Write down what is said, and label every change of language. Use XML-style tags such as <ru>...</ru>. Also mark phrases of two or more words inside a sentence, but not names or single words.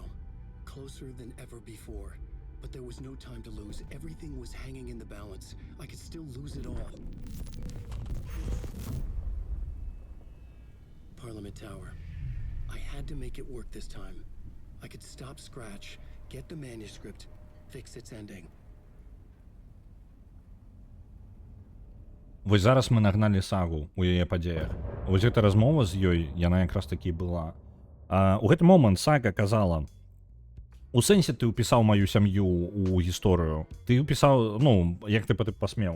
<en>Closer than ever before. But there was no time to lose. Everything was hanging in the balance. I could still lose it all. Parliament Tower. I had to make it work this time. I could stop Scratch, get the manuscript, fix its ending.</en> <be>Вось зараз мы нагналі сагу у яе падзеях. Вось гэта размова з ёй, яна якраз такі была. У гэты момант сага казала: у сэнсе ты ўпісаў маю сям'ю ў гісторыю. Ты ўпісаў, ну, як ты пасмеў.</be>